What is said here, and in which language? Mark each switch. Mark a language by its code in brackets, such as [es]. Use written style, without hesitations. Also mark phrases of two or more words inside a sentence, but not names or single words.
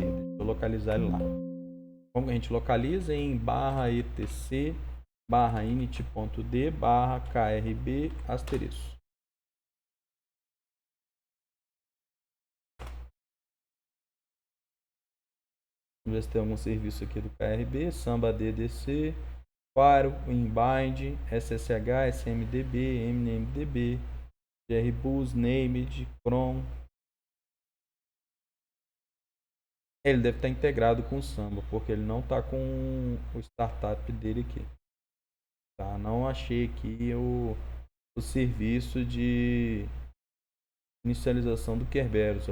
[pt] Deixa eu localizar ele lá. Como que a gente localiza? Em /etc /init.d /krb asterisco. Vamos ver se tem algum serviço aqui do KRB. Samba DDC, Faro, Inbind, SSH, SMDB, MNMDB, GRBus, Named, Chrome. Ele deve estar integrado com o Samba, porque ele não está com o startup dele aqui. Tá? Não achei aqui o serviço de inicialização do Kerberos.